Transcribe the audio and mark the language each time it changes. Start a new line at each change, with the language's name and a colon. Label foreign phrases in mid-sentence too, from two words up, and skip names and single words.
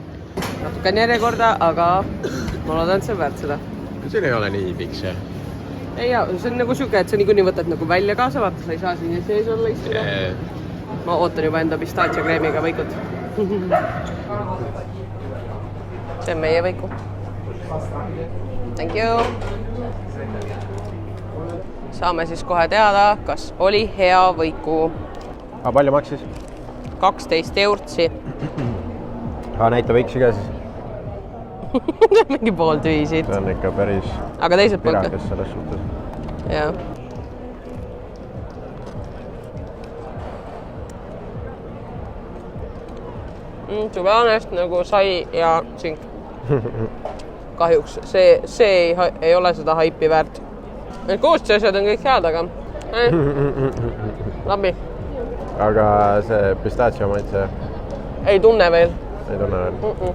Estonian: Natuke on järjekorda, aga ma loodan, et see on väärt seda. Siin ei ole nii pikk see. Ei, see on nagu siuke, et sa niikuinii võtad nagu välja kaasa, vaata, sa ei saa siin sees olla istuda. Ma ootan juba enda pistaatsia-kreemiga võikut. See on meie võiku.
English: Thank you.
Estonian: Saame siis kohe teada, kas oli hea võiku. Aga palju maksis? 12 eurtsi. Aga näita võiksi ka siis. Mingi pool tühisid. See on ikka päris aga teiselt poolt pirages selles suhtes. Jah.
English: To be honest,
Estonian: nagu sai ja sink. Kahjuks see ei ole seda haipi väärt. Need koostised on kõik head, aga Lambi. Aga see pistaatsia maitse ei tunne veel. Ei tunne veel.